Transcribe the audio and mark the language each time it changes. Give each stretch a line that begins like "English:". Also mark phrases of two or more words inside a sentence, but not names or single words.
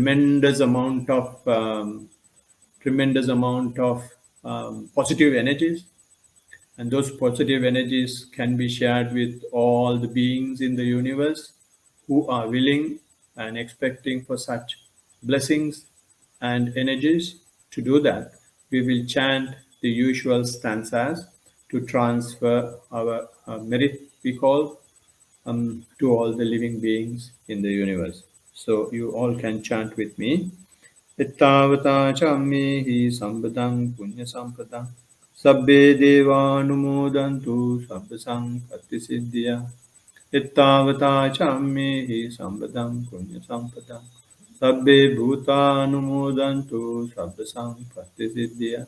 English: tremendous amount of positive energies, and those positive energies can be shared with all the beings in the universe who are willing and expecting for such blessings and energies. To do that, we will chant the usual stanzas to transfer our merit, we call, to all the living beings in the universe. So you all can chant with me.
Pali: Ittavata chammehi sambadang punya sampadang sabbe devanumodantu sabba sampatti siddhya. Ittavata chammehi sambadang punya sampadang sabbe bhutanumodantu sabba sampatti siddhya.